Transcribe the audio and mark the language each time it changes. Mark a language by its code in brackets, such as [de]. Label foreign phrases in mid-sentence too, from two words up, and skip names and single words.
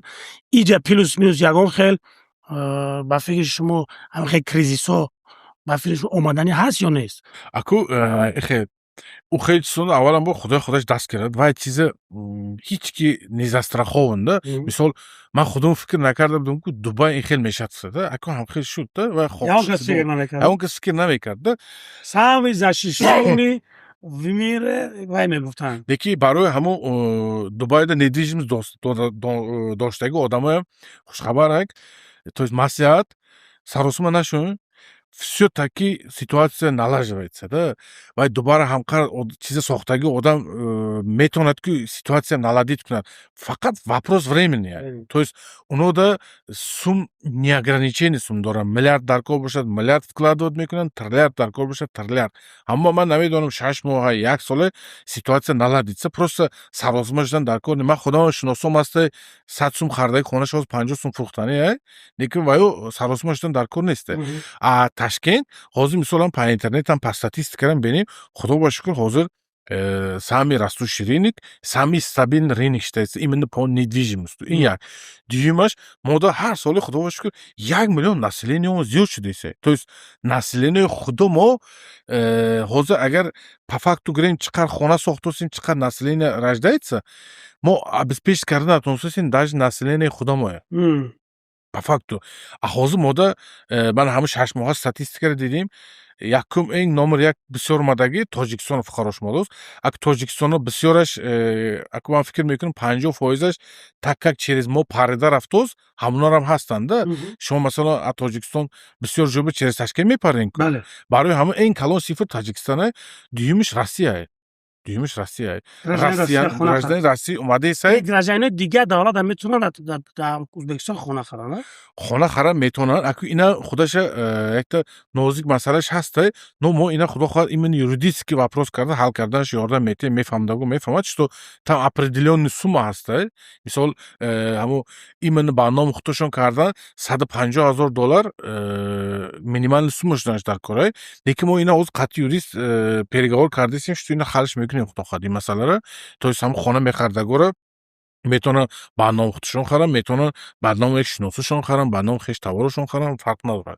[tg] Иҷа плюс минус ягон хел ба фикри шумо ҳамин хел кризисҳо ба фикри шумо омадани ҳаст ё нест? Аку ихе у хел чизон аввалан бо худои худаш даст гирад. Вай чиза ҳеҷ ки [ru] не застрахован- [tg] да. Мисол ман худам фикр накарда будам ки Дубай ин хел мешавад-да. Аку ҳам хел шуд-да. Вай ягон кас фикр намекард-да. [ru] Сами защищённый в мире [tg] вай мегуфтанд. Леки барои ҳамон Дубайда недвижимост доштаги одамоям хушхабарак, то есть маслиҳат саросима нашун. [ru] Всё таки [tg] ситуация налаживается-да. Вай дубара ҳамқар чиза сохтаги одам метавонад ки ситуация наладид кунад. Фақат [ru] вопрос времени. То есть [tg] унода сум неограниченный сум доранд. Миллиард дар кор бошад, миллиард вкладывать мекунанд, триллиард дар кор бошад, триллиард. Аммо ман намедонам 6 моҳа, 1 соле ситуация наладидса, просто саросима шудан дар кор. Ман худам шиносом аст 100 сум хардаги хонааш ҳозир 50 сум фурӯхтани, лекин ваё саросима шудан дар кор нест. Ташкент ҳозир мисолан па интернетам па статистикарам бинем, худо ба шукр ҳозир [ru] самый растущий рынок, самый стабильный рынок считается именно по недвижимости. [tg] Ин як. Дуюмаш, мо дар ҳар соли худо ба шукр 1 миллион населениемо зиёд шудааст. [ru] То есть [tg] население худу мо ҳозир агар [ru] по факту [tg] гирем чӣ қадр хона сохтасем, чӣ қадр население рождается, мо обеспечить карда натонистасем даже население худамое. [ru] По факту. [tg] Ҳозир мода ман ҳамин 6 моҳа статистикаро дидем. Якум ин номер 1 бисёр омадаги Тоҷикистон фуқаро шумордост. Ак Тоҷикистоно бисёраш аку ман фикр мекунам 50%аш [ru] так как через [tg] мо парида рафтост, ҳамонарам ҳастанд-да. Шумо масалан аз Тоҷикистон бисёр ҷоба через Ташкент мепарен. Барои ҳамин ин калон сифр Тоҷикистон, дуюмиш Россия. Россия гражданин Россия омадаест. Гражданини дигар давлат метавонанд дар Ӯзбекистон хона харанд? Хона харам метавонанд. Аку ина худаша якта нозик масъалаш ҳаст. Но мо ина худо хоҳад именно [ru] юридически вопрос [tg] карда ҳал карданаш ёрдам метем, мефаҳмдаго мефаҳмад, [ru] что там определённый сумма [tg] ҳаст. Мисол ҳамо именно барнома худошон кардан $150,000 [ru] минимальный сумма [tg] шуданаш дар кор. Лекин мо ина ҳозир қатъи юрист переговор кардесем, что ина халш мекунем худо хоҳад ин масъаларо. То есть ҳам хона мехардагора метавонанд барнома худшон харам, метавонанд барномаи шиносушон харам, барномаи хеш товарашон харам, фарқ надорад.